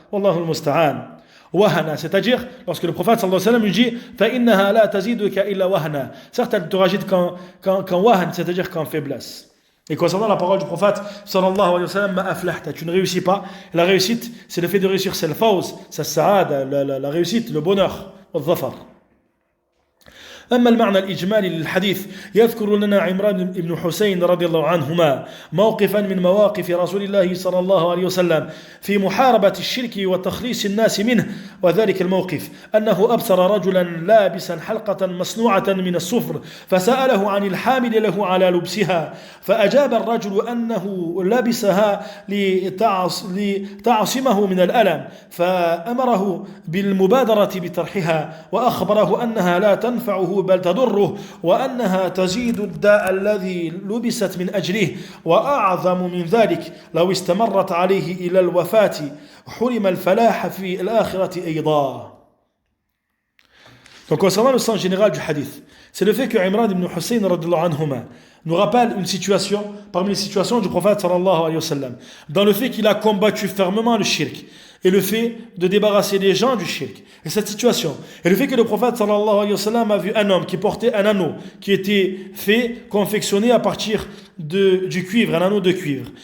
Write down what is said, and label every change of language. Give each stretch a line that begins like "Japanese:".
French: Wallahu al-musta'an. Wahana, c'est-à-dire, lorsque le prophète sallallahu alayhi wa sallam lui dit
Arabic: فَإِنَّهَا لَا تَزِيدُكَ إِلَّا وَهْنًا.
French: Certes, elle te rajoute qu'en wahan, c'est-à-dire qu'en faiblesse. Et concernant la parole du prophète sallallahu alayhi wa sallam, ma aflahta, tu ne réussis pas. La réussite, c'est le fait de réussir, c'est le fawz, c'est saada, la réussite, le bonheur, le dhafar.
Arabic: أما المعنى الإجمالي للحديث يذكر لنا عمران بن حسين رضي الله عنهما موقفا من مواقف رسول الله صلى الله عليه وسلم في محاربة الشرك وتخليص الناس منه وذلك الموقف أنه أبصر رجلا لابسا حلقة مصنوعة من الصفر فسأله عن الحامل له على لبسها فأجاب الرجل أنه لبسها لتعصمه من الألم فأمره بالمبادرة بطرحها وأخبره أنها لا تنفعه بل تضره وأنها تزيد الداء الذي لبست من أجله وأعظم من ذلك لو استمرت عليه إلى الوفاة حرم الفلاح في الآخرة أيضا.
French: Donc concernant le sens général du hadith, c'est le fait que Imran ibn Hussein radhiyallahu anhuma nous rappelle une situation parmi les situations du prophète sallallahu alayhi wa sallam, dans le fait qu'il a combattu fermement le shirk et le fait de débarrasser les gens du shirk. Et cette situation, et le fait que le prophète sallallahu alayhi wa sallam a vu un homme qui portait un anneau qui était fait, confectionné à partir du cuivre, un anneau de cuivre.